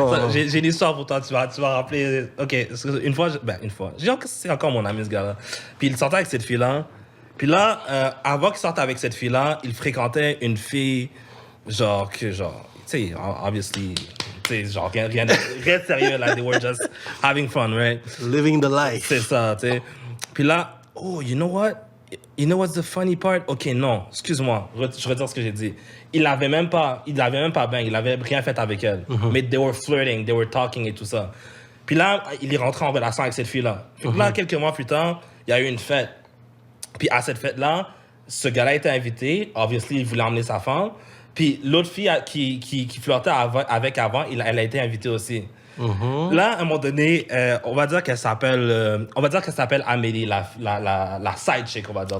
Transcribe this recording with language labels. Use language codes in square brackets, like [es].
[fr] J'ai une histoire pour toi, tu vas rappeler... OK, une fois. C'est encore mon ami, ce gars-là. Puis il sortait avec cette fille-là. Puis là, avant qu'il sorte avec cette fille-là, il fréquentait une fille, genre, tu sais, obviously... genre rien de sérieux, [en] like they were just having fun, right? Living the life. [fr] C'est ça, tu sais. Puis là, [en] you know what? You know what's the funny part? [fr] OK, non, excuse-moi, je retire ce que j'ai dit. Il avait même pas bien, il avait rien fait avec elle. [en] Mais they were flirting, they were talking [fr] et tout ça. Puis là, il est rentré en relation avec cette fille-là. Puis là, quelques mois plus tard, il y a eu une fête. Puis à cette fête-là, ce gars-là était invité. Obviously, il voulait emmener sa femme. Puis l'autre fille qui flirtait avec avant, elle a été invitée aussi. Là, à un moment donné, on va dire qu'elle s'appelle Amélie, la side chick, on va dire.